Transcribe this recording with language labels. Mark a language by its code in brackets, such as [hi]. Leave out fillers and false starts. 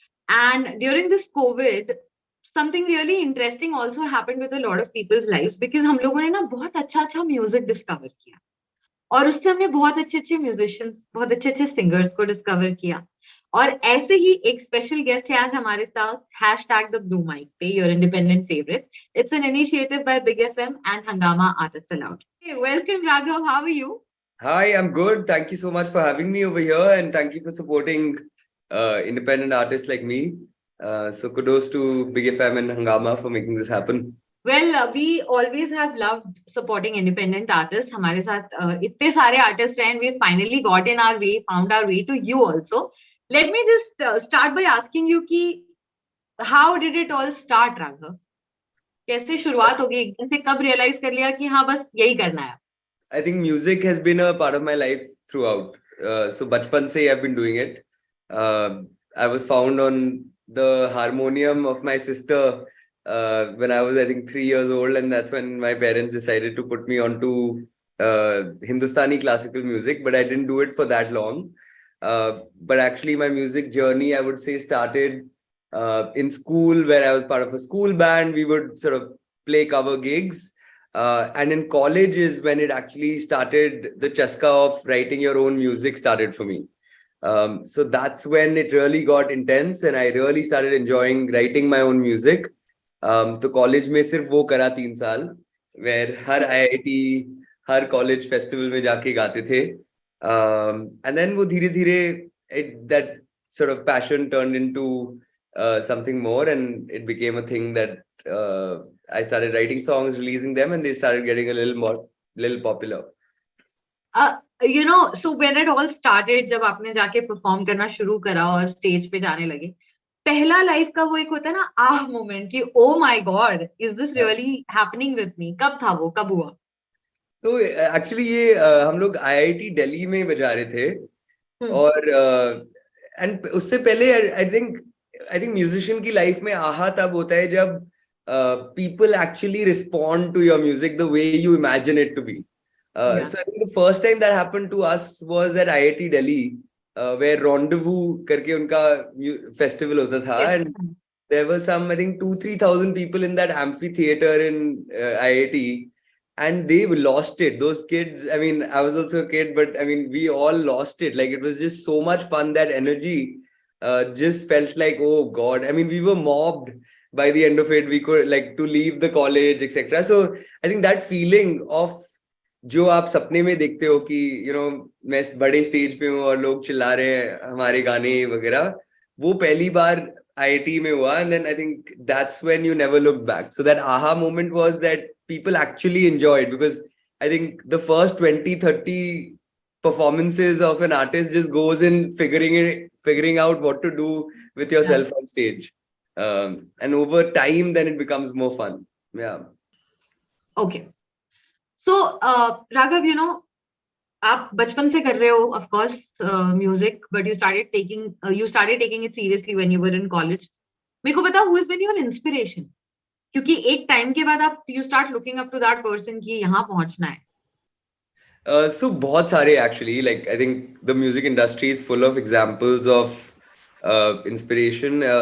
[en] And during this COVID, something really interesting also happened with a lot of people's lives because [hi] हम लोगों ने ना बहुत अच्छा म्यूजिक डिस्कवर किया और उससे हमने बहुत अच्छे म्यूजिशियंस बहुत अच्छे सिंगर्स को डिस्कवर किया और ऐसे ही एक स्पेशल गेस्ट है आज हमारे साथ [en] Hashtag the blue mic पे your independent favourite it's an initiative by Big FM and Hungama artist aloud welcome Raghav how are you Hi, I'm good. Thank you so much for having me over here, and thank you for supporting independent artists like me. So kudos to Big FM and Hangama for making this happen. Well, we always have loved supporting independent artists. [hi] हमारे साथ इतने सारे artists हैं, [en] and we finally got in our way, found our way to you also. Let me just start by asking you कि how did it all start, Raghav? [hi] कैसे शुरुआत होगी एकदम से कब realize कर लिया कि हाँ बस यही करना है? [en] I think music has been a part of my life throughout. So [hi] bachpan se [en] I've been doing it. I was found on the harmonium of my sister when I was, I think, 3 years old, and that's when my parents decided to put me onto Hindustani classical music, but I didn't do it for that long. But actually my music journey, I would say, started in school, where I was part of a school band. We would sort of play cover gigs. And in college is when it actually started, the chaska of writing your own music started for me. So that's when it really got intense and I really started enjoying writing my own music. [hi] तो college में सिर्फ वो करा 3 साल, where हर IIT, हर college festival में जाके गाते थे. [en] And then [hi] वो धीरे धीरे [en] that sort of passion turned into something more, and it became a thing that I started writing songs, releasing them, and they started getting a little popular. So when it all started, [hi] जब आपने जाके perform करना शुरू करा और stage पे जाने लगे, पहला लाइफ का वो एक होता है ना आह मोमेंट कि [en] oh my god, is this really happening with me? [hi] कब था वो? कब हुआ? तो एक्चुअली ये हम लोग IIT दिल्ली में बजा रहे थे और एंड उससे पहले आई थिंक म्यूजिशियन की लाइफ में आहा तब होता है जब [en] people actually respond to your music the way you imagine it to be. So I think the first time that happened to us was at IIT Delhi, where Rendezvous [hi] करके उनका festival होता था, [en] and there were some, I think, 2,000-3,000 people in that amphitheater in IIT, and they lost it. Those kids, I mean, I was also a kid, but I mean, we all lost it. Like, it was just so much fun. That energy just felt like, oh God. I mean, we were mobbed. By the end of it, we could like to leave the college, etc. So I think that feeling of [hi] जो आप सपने में देखते हो कि मैं बड़े stage पे हूँ और लोग चिल्ला रहे हैं हमारे गाने वगैरह, वो पहली बार IIT में हुआ, [en] and then I think that's when you never look back. So that aha moment was that people actually enjoyed, because I think the first 20-30 performances of an artist just goes in figuring out what to do with yourself on stage. And over time, then it becomes more fun. Yeah. Okay. So, Raghav, [hi] आप बचपन से कर रहे हो, [en] of course, music, but you started taking it seriously when you were in college. [hi] मेरे को बताओ, [en] who has been your inspiration? [hi] क्योंकि एक टाइम के बाद आप [en] you start looking up to that person [hi] कि यहाँ पहुंचना है. [en] So [hi] बहुत सारे [en] actually, like I think the music industry is full of examples of inspiration.